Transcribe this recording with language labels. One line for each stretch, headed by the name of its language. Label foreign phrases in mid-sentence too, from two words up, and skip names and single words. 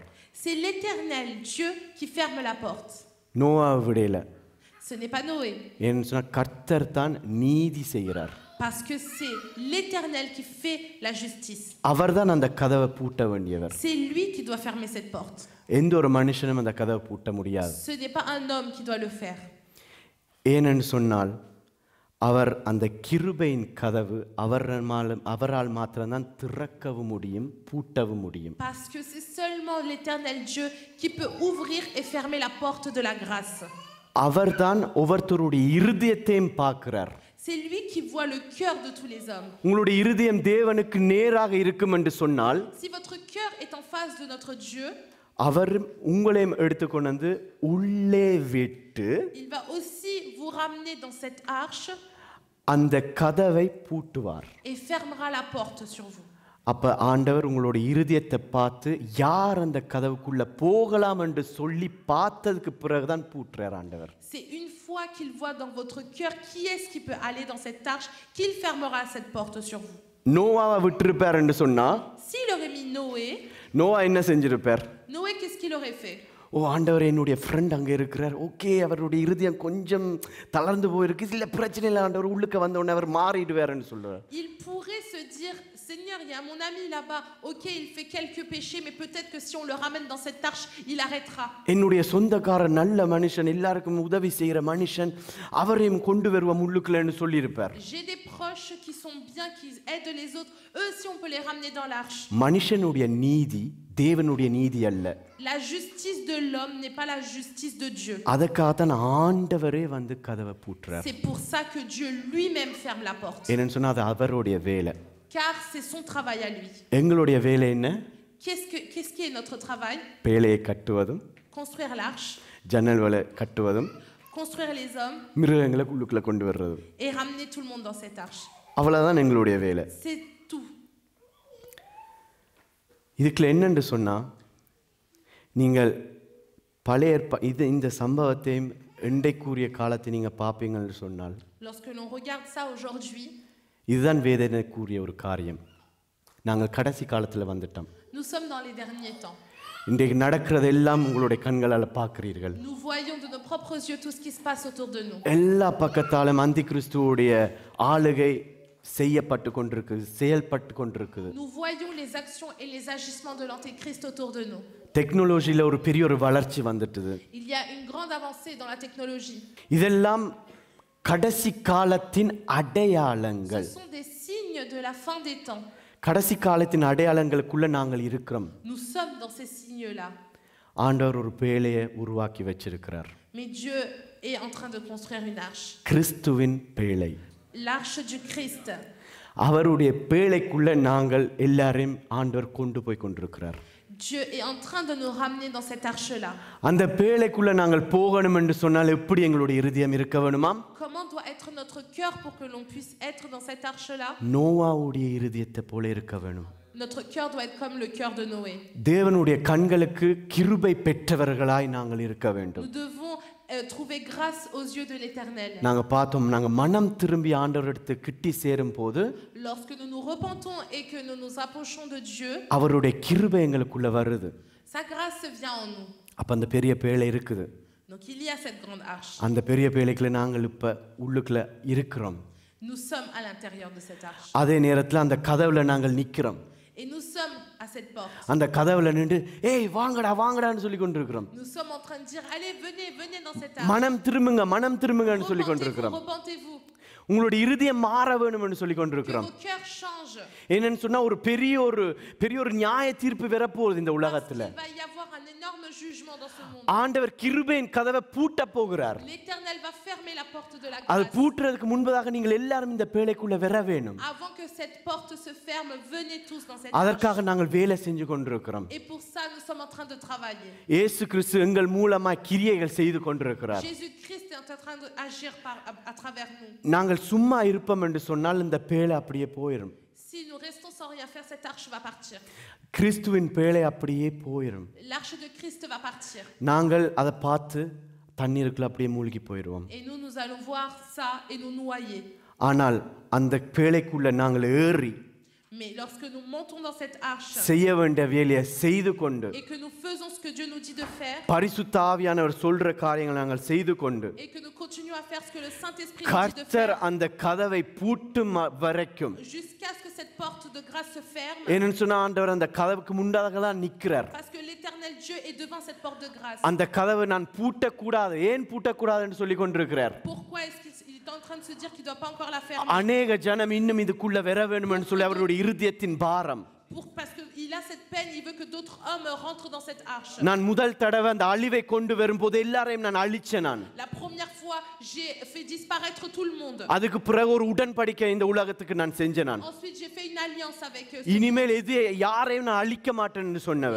French: C'est l'Éternel, Dieu, qui ferme la porte.
Tamil: நோவா விடையில.
French: Ce n'est pas Noé.
Tamil: ஏன்னு சொன்னா கர்த்தர் தான் நீதி செய்கிறார்.
French: Parce que c'est l'Éternel qui fait la justice.
Tamil: அவர் தான் அந்த கதவை பூட்ட வேண்டியவர்.
French: C'est lui qui doit fermer cette porte.
Tamil: எந்த ஒரு மனுஷனும் அந்த கதவை பூட்ட முடியாது.
French: Ce n'est pas un homme qui doit le faire.
Tamil: ஏனென்று சொன்னால் அவர் அந்த கிருபையின் கதவு அவரால் மாத்திரம்தான் திறக்கவும் முடியும், பூட்டவும் முடியும்.
French: Parce que c'est seulement l'Éternel Dieu qui peut ouvrir et fermer la porte de la grâce.
Tamil: அவர்தான் ஒவ்வொருத்தருடைய இருதயத்தையும் பார்க்கிறார்.
French: C'est lui qui voit le cœur de tous les hommes.
Tamil: உங்களுடைய இருதயம் தேவனுக்கு நேராக இருக்கும் என்று சொன்னால்,
French: Si votre cœur est en face de notre Dieu,
Tamil: அவர் உங்களையும் எடுத்துக்கொண்டு வந்து உள்ளே விட்டு
French: il va aussi vous ramener dans cette arche
Tamil: அந்த கதவை பூட்டுவார்.
French: et fermera la porte sur vous.
Tamil: அப்ப ஆண்டவர் உங்களுடைய இருதயத்தை பார்த்து யார் அந்த கதவுக்குள்ள போகலாம் என்று சொல்லி பார்த்ததுக்கு பிறகுதான் பூட்டுறார் ஆண்டவர்.
French: C'est une fois qu'il voit dans votre cœur qui est-ce qui peut aller dans cette arche qu'il fermera cette porte sur vous.
Tamil: நோவாவை விட்டிருப்பார் என்று சொன்னா,
French: S'il aurait mis Noé,
Tamil: நோவா என்ன செஞ்சிருப்பார்?
French: Noé, qu'est-ce qu'il aurait fait?
Tamil: ஓ ஆண்டவர், என்னுடைய ஃப்ரெண்ட் அங்கே இருக்கிறார், ஓகே, அவருடைய இருதயம் கொஞ்சம் தளர்ந்து போயிருக்கு, இல்லை பிரச்சனை இல்லை ஆண்டவர், உள்ளுக்கு வந்த உடனே அவர் மாறிடுவார்னு சொல்றார்.
French: Il pourrait se dire, Seigneur, il y a mon ami là-bas, ok, il fait quelques péchés, mais peut-être que si on le ramène dans cette arche, il arrêtera.
Tamil: என்னுடைய சொந்தக்காரர் நல்ல மனுஷன், எல்லாருக்கும் உதவி செய்யற மனுஷன், அவரையும் கொண்டு வருவோம் உள்ளுக்குள்ளேன்னு சொல்லியிருப்பார்.
French: J'ai des proches qui sont bien, qui aident les autres, eux aussi on peut les ramener dans l'arche.
Tamil: மனுஷனுடைய நீதி தேவனுடைய நீதி அல்ல.
French: La justice de l'homme n'est pas la justice de Dieu.
Tamil: அதற்காகத்தான் ஆண்டவரே வந்து கதவை பூட்டுறார்.
French: C'est pour ça que Dieu lui-même ferme la porte.
Tamil: என்னன்னு சொன்னா அது அவருடைய வேலை.
French: Car c'est son travail à lui.
Tamil: எங்களுடைய வேலை என்ன?
French: Qu'est-ce qui est notre travail?
Tamil: பேழையை கட்டுவதும்,
French: Construire l'arche,
Tamil: ஜன்னல்களை கட்டுவதும்,
French: construire les hommes
Tamil: மிருகங்களை உள்ளுக்குள்ள கொண்டு வர்றதும்.
French: et ramener tout le monde dans cette arche.
Tamil: அவ்வளவுதான் எங்களுடைய வேலை.
French: C'est tout.
Tamil: இதுக்குள்ள என்னன்னு சொன்னா, நீங்கள் பழைய இந்த சம்பவத்தையும் இன்றைக்குரிய காலத்தை நீங்க பார்ப்பீங்கன்னு சொன்னால்,
French: Lorsque l'on regarde ça aujourd'hui,
Tamil: இதுதான் வேதனைக்குரிய ஒரு காரியம். நாங்கள் கடைசி காலத்துல வந்துட்டோம்.
French: nous sommes dans les derniers temps.
Tamil: இன்றைக்கு நடக்கிறதெல்லாம் உங்களுடைய கண்களால் பார்க்கிறீர்கள்.
French: Nous voyons de nos propres yeux tout ce qui se passe autour de nous.
Tamil: எல்லா பக்கத்தாலும் அந்தி கிறிஸ்துவோடைய ஆளுகை செய்யப்பட்டு கொண்டிருக்குது, செயல்பட்டு கொண்டிருக்குது.
French: Nous voyons les actions et les agissements de l'Antéchrist autour de nous.
Tamil: டெக்னாலஜில ஒரு பெரிய ஒரு வளர்ச்சி வந்துட்டது.
French: Il y a une grande avancée dans la technologie.
Tamil: இதெல்லாம் கடைசி காலத்தின் அடையாளங்கள்.
French: Ce sont des signes de la fin des temps.
Tamil: கடைசி காலத்தின் அடையாளங்களுக்குள்ள நாங்கள் இருக்கிறோம்.
French: Nous sommes dans ces signes-là.
Tamil: ஆண்டவர் ஒரு பேழையை உருவாக்கி வச்சிருக்கிறார்.
French: Mais Dieu est en train de construire une arche.
Tamil: கிறிஸ்துவின் பேழை.
French: L'arche du Christ.
Tamil: அவருடைய பேழைக்குள்ள நாங்கள் எல்லாரையும் ஆண்டவர் கொண்டு போய் கொண்டிருக்கிறார்.
French: Dieu est en train de nous ramener dans cette arche-là.
Tamil: அந்த பேழைக்குள்ள நாங்கள் போகணும் என்று சொன்னால் எப்படி எங்களுடைய இருதயம் இருக்க வேணுமாம்?
French: Comment doit être notre cœur pour que l'on puisse être dans cette arche-là?
Tamil: நோவாவுடைய இருதயத்தை போல இருக்க வேணும்.
French: Notre cœur doit être comme le cœur de Noé.
Tamil: தேவனுடைய கண்களுக்கு கிருபை பெற்றவர்களாய் நாங்கள் இருக்க வேண்டும்.
French: Nous devons trouver grâce aux yeux de l'Éternel.
Tamil: நாங்க பார்த்தோம், நாங்க மனம் திரும்பி ஆண்டவரிடத்து கிட்டி சேரும் போது
French: Lorsque nous nous repentons et que nous nous approchons de Dieu,
Tamil: அவருடைய கிருபை எங்களுக்குள்ள வருது.
French: sa grâce vient en nous.
Tamil: அப்ப அந்த பெரிய பேழை இருக்குது.
French: Donc il y a cette grande arche.
Tamil: அந்த பெரிய பேழைக்குள்ள நாங்கள் இப்ப உள்ளுக்குள்ள இருக்கிறோம்.
French: Nous sommes à l'intérieur de cette arche.
Tamil: அதே நேரத்துல அந்த கதவுல நாங்கள் நிக்கிறோம்.
French: Et nous sommes à cette porte.
Tamil: அந்த கதவுல நின்று ஏய் வாங்கடா வாங்கடான்னு சொல்லி கொண்டிருக்கிறோம்.
French: Nous sommes en train de dire allez venez dans cette arche.
Tamil: மனம் திரும்புங்கன்னு சொல்லி கொண்டிருக்கிறோம்.
French: Repentez-vous.
Tamil: உங்களுடைய இருதயம் மாற வேணும்னு சொல்லி கொண்டிருக்கிறோம்.
French: Que vos cœurs changent.
Tamil: என்னன்னு சொன்னா ஒரு பெரிய ஒரு நியாய தீர்ப்பு வரப்போகுது இந்த உலகத்துல.
French: Il va y avoir un énorme jugement dans ce monde.
Tamil: ஆண்டவர் கிருபையின் கதவை பூட்ட போகிறார்.
French: L'Éternel va fermer la porte de la
Tamil: அது
French: grâce.
Tamil: பூட்டுறதுக்கு முன்பதாக நீங்கள் எல்லாரும் இந்த பேழைக்குள்ள வர வேணும்.
French: Avant que cette porte se ferme, venez tous dans cette
Tamil: அதற்காக
French: arche.
Tamil: நாங்கள் வேலை செஞ்சு கொண்டிருக்கிறோம்.
French: Et pour ça, nous sommes en train de travailler.
Tamil: இயேசு கிறிஸ்து எங்கள் மூலமா கிரியைகள் செய்து கொண்டிருக்கிறார்.
French: Jésus-Christ est en train d'agir à travers nous.
Tamil: நாங்கள் சும்மா இருப்போம் என்று சொன்னால் இந்த பேழை அப்படியே போயிடும்.
French: Si nous restons sans rien faire, cette arche va partir.
Tamil: கிறிஸ்துவின் பேழை அப்படியே போயிடும்.
French: L'arche de Christ va partir.
Tamil: நாங்கள் அதை பார்த்து தண்ணீருக்குள்ள அப்படியே மூழ்கி போயிடுவோம்.
French: Et nous allons voir ça et nous noyer.
Tamil: ஆனால் அந்த பேழைக்குள்ள நாங்கள் ஏறி
French: Mais lorsque nous montons dans cette arche
Tamil: செய்ய வேண்டிய வேலையை செய்து கொண்டு
French: et que nous faisons ce que Dieu nous dit de faire
Tamil: பரிசுத்த ஆவியானவர் சொல்ற காரியங்களை நாங்கள் செய்து கொண்டு
French: et que nous continuons à faire ce que le Saint-Esprit nous dit de
Tamil: கர்த்தர்
French: faire
Tamil: அந்த கதவை பூட்டும் வரைக்கும்
French: jusqu'à ce que cette porte de grâce se ferme,
Tamil: என்னன்னு சொன்னா ஆண்டவர் அந்த கதவுக்கு முன்னாக தான் நிற்கிறார்.
French: parce que l'Éternel Dieu est devant cette porte de grâce.
Tamil: அந்த கதவை நான் பூட்டக்கூடாது, ஏன் பூட்டக்கூடாதுன்னு சொல்லி கொண்டிருக்கிறார்.
French: Pourquoi est-ce qu'il est en train de se dire qu'il ne doit pas encore la fermer?
Tamil: அநேக ஜனம் இன்னும் இதுக்குள்ள வர வேணும்னு சொல்லி அவருடைய இருதயத்தின் பாரம்.
French: Parce qu'il a cette peine, il veut que d'autres hommes rentrent dans cette arche.
Tamil: நான் முதல் தடவை அந்த அழிவை கொண்டு வரும்போது எல்லாரையும் நான் அழிச்சேன். நான்
French: La première fois, j'ai fait disparaître tout le monde.
Tamil: அதுக்கு பிறகு ஒரு உடன்படிக்கை இந்த உலகத்துக்கு நான் செஞ்சேன். நான்
French: Ensuite, j'ai fait une alliance avec eux.
Tamil: இனிமேல் யாரையும் நான் அழிக்க மாட்டேன்னு சொன்னவர்.